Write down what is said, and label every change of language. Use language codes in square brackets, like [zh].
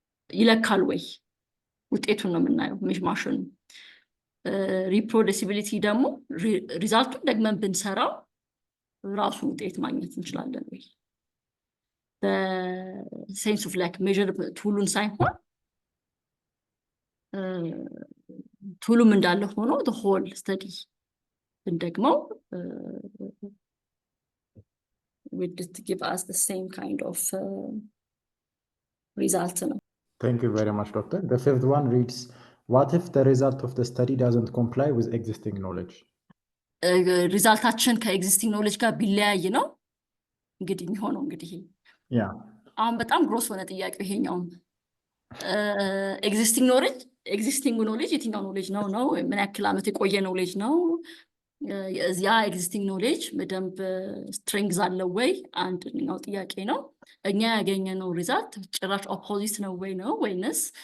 [am] ይለካል ወይ ውጤቱን ነው የምናየው ማሽኑ። ሪፕሮዲሲቢሊቲ ደግሞ ሪዛልቱን ደግመን ብንሰራው ራሱ ውጤት ማግኘት እንችላለን ወይ በሴንስ ኦፍ ላይክ ሜዥር ቱሉን ሳይሆን ቱሉም እንዳለ ሆኖ [en] the whole study [am] ብንደግመው [en] would give us the same kind of result [am] ነው። [en] Thank you very much, Doctor. The fifth one reads, what if the result of the study doesn't comply with existing knowledge? [am] ሪዛልታችን ከኤግዚስቲንግ ኖሌጅ ጋር ቢለያይ ነው። እንግዲህ የሚሆነው እንግዲህ [en] Yeah. [am] አሁን በጣም ግሮስ ሆነ ጥያቄው ይሄኛውም ኤግዚስቲንግ ኖሌጅ የትኛው ኖሌጅ ነው ምን ያክል ዓመት የቆየ ኖሌጅ ነው ያ ኤግዚስቲንግ ኖሌጅ በደንብ ስትሬንግዝ አለው ወይ አንደኛው ጥያቄ ነው እኛ ያገኘነው ሪዛልት ጭራሽ ኦፖዚት ነው ወይ ነው ወይንስ